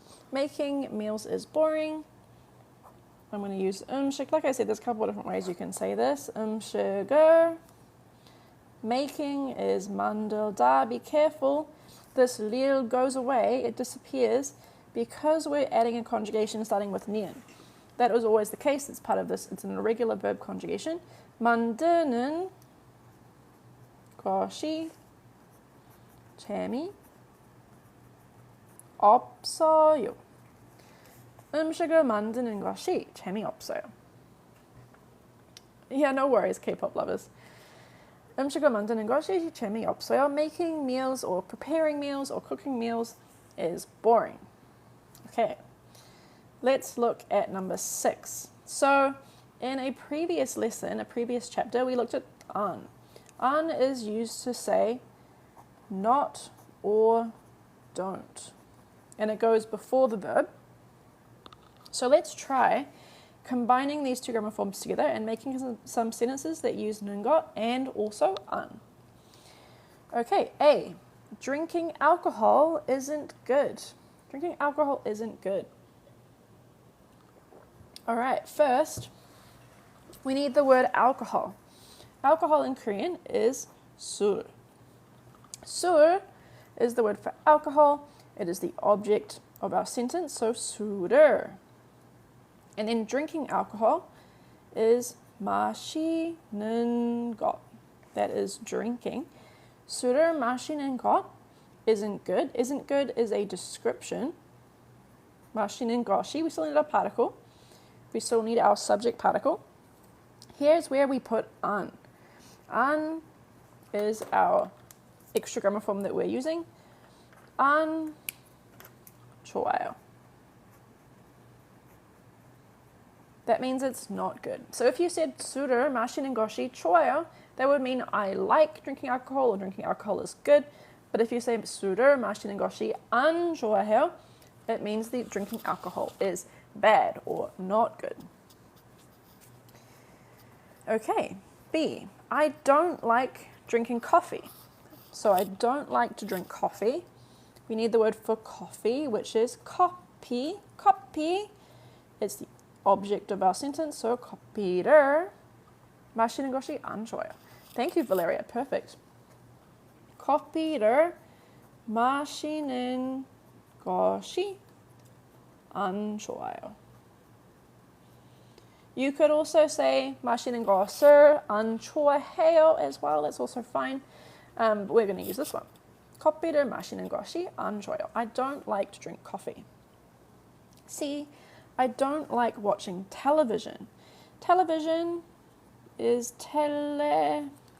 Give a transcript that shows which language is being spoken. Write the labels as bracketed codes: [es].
[en] Making meals is boring. I'm going to use like I said, there's a couple of different ways you can say this. Sugar. Making is 만들다. Be careful. This lil goes away, it disappears, because we're adding a conjugation starting with nian. That was always the case. It's part of this. It's an irregular verb conjugation. [ko] 만드는 것이 재미없어요. 음식을 만드는 것이 재미없어요. [en] Yeah, no worries, K-pop lovers. [ko] 음식을 만드는 것이 재미없어요. [en] Making meals or preparing meals or cooking meals is boring. Okay, let's look at number 6. So, in a previous lesson, a previous chapter, we looked at an. An is used to say not or don't. And it goes before the verb. So let's try combining these two grammar forms together and making some sentences that use 능것 and also an. Okay, A. Drinking alcohol isn't good. Drinking alcohol isn't good. Alright, first, we need the word alcohol. Alcohol in Korean is 술. 술 is the word for alcohol. It is the object of our sentence, so 술을. And then drinking alcohol is [ko] 마시는 것. [en] That is drinking. [ko] 술을 마시는 것 [en] isn't good. Isn't good is a description. [ko] 마시는 것이, [en] we still need our particle. We still need our subject particle. Here's where we put an. An is our extra grammar form that we're using. [ko] 안 좋아요. [en] That means it's not good. So if you said [ko] 술을 마시는 것이 좋아요, [en] that would mean I like drinking alcohol or drinking alcohol is good. But if you say [ko] 술을 마시는 것이 안 좋아해요, [en] it means the drinking alcohol is bad or not good. Okay, B. I don't like drinking coffee. So I don't like to drink coffee. We need the word for coffee, which is 커피. [ko] 커피. [en] It's the object of our sentence, so [ko] 커피를 마시는 것이 안 좋아요. [en] Thank you, Valeria. Perfect. [ko] 커피를 마시는 것이 안 좋아요. [en] You could also say [ko] 마시는 것을 안 좋아해요 [en] as well. That's also fine. But we're going to use this one. [ko] 커피를 마시는 것이 안 좋아요. [en] I don't like to drink coffee. C. I don't like watching television. Television is television.